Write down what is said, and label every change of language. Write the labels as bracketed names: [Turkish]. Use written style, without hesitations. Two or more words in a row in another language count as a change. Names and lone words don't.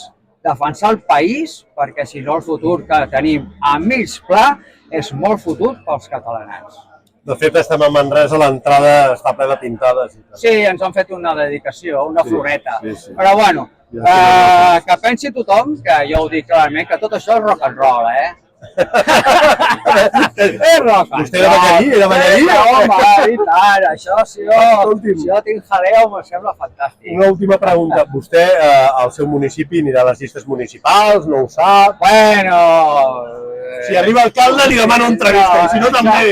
[Catalan] Defensar el país, perquè si no el futur que tenim a mig pla és molt futur pels catalans. De fet, estem a Manresa, l'entrada està plena de pintades. Sí, ens han fet una dedicació, una floreta. Sí. Però bueno, que pensi tothom, que jo ho dic clarament, que tot això és [English] rock and roll, [Catalan] És [English] rock and roll. [Catalan] Vostè era ballarí? Era ballarí? Home, i tant, això, si jo tinc jaleo, em sembla fantàstic. Una última pregunta. Vostè, al seu municipi, anirà a les llistes municipals? No ho sap? Bueno... Si arriba alcalde, li demano entrevista, i si no, també.